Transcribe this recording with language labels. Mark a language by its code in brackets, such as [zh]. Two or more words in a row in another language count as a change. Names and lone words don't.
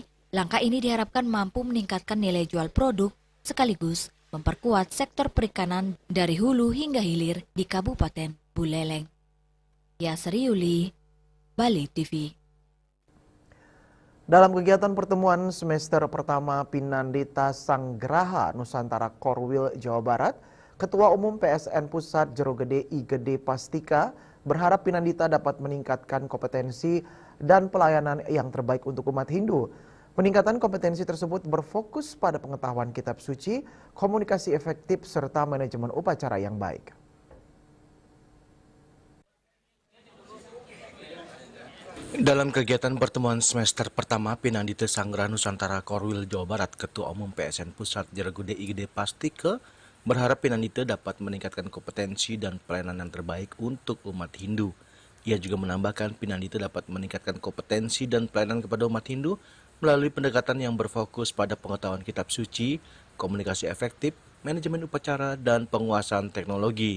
[id] Langkah ini diharapkan mampu meningkatkan nilai jual produk sekaligus memperkuat sektor perikanan dari hulu hingga hilir di Kabupaten Buleleng. Yasri Yuli, Bali TV. Dalam kegiatan pertemuan semester pertama Pinandita Sanggraha Nusantara Korwil Jawa Barat, Ketua Umum PSN Pusat Jerogede I Gede Pastika berharap Pinandita dapat meningkatkan kompetensi dan pelayanan yang terbaik untuk umat Hindu. Peningkatan kompetensi tersebut berfokus pada pengetahuan kitab suci, komunikasi efektif, serta manajemen upacara yang baik. Dalam kegiatan pertemuan semester pertama Pinandita Sanggraha Nusantara Korwil Jawa Barat, Ketua Umum PSN Pusat Jerogede I Gede Pastika berharap Pinandita dapat meningkatkan kompetensi dan pelayanan yang terbaik untuk umat Hindu. Ia juga menambahkan Pinandita dapat meningkatkan kompetensi dan pelayanan kepada umat Hindu melalui pendekatan yang berfokus pada pengetahuan kitab suci, komunikasi efektif, manajemen upacara, dan penguasaan teknologi.